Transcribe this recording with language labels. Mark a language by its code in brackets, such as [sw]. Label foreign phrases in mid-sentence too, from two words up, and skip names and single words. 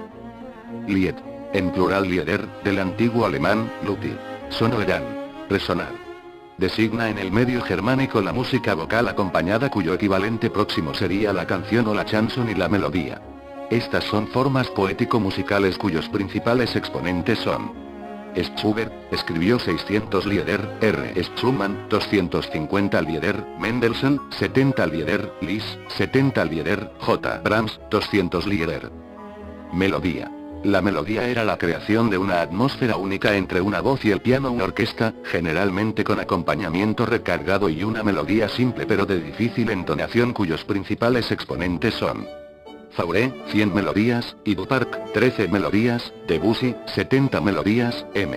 [es] Lied, en plural Lieder, del antiguo alemán, Luti, sonoeran, resonar. Designa en el medio germánico la música vocal acompañada cuyo equivalente próximo sería la canción o la chanson y la melodía. Estas son formas poético-musicales cuyos principales exponentes son Schubert, escribió 600 Lieder, R. Schumann, 250 Lieder, Mendelssohn, 70 Lieder, Liszt, 70 Lieder, J. Brahms, 200 Lieder. Melodía. La melodía era la creación de una atmósfera única entre una voz y el piano, una orquesta, generalmente con acompañamiento recargado, y una melodía simple pero de difícil entonación cuyos principales exponentes son Fauré, 100 melodías, y Duparc, 13 melodías, Debussy, 70 melodías, M.